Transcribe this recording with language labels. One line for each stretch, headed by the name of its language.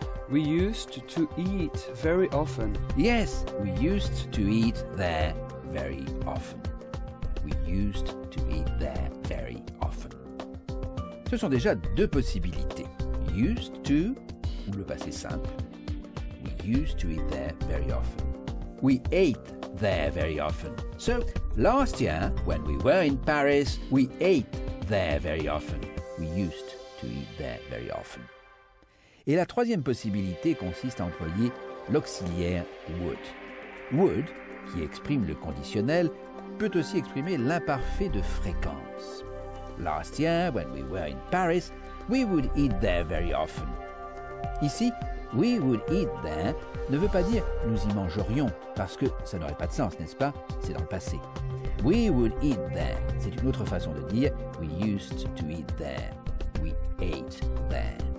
English: We used to eat very often. Yes, we used to eat there very often. We used to eat there very often.
French: Ce sont déjà deux possibilités. Used to, ou le passé simple.
English: We used to eat there very often. We ate there very often. So, last year, when we were in Paris, we ate there very often. We used to eat there very often.
French: Et la troisième possibilité consiste à employer l'auxiliaire would. Would, qui exprime le conditionnel, peut aussi exprimer l'imparfait de fréquence.
English: Last year, when we were in Paris, we would eat there very often.
French: Ici,
English: we would eat there
French: ne veut pas dire nous y mangerions, parce que ça n'aurait pas de sens, n'est-ce pas? C'est dans le passé.
English: We would eat there,
French: c'est une autre façon de dire
English: we used to eat there. We ate there.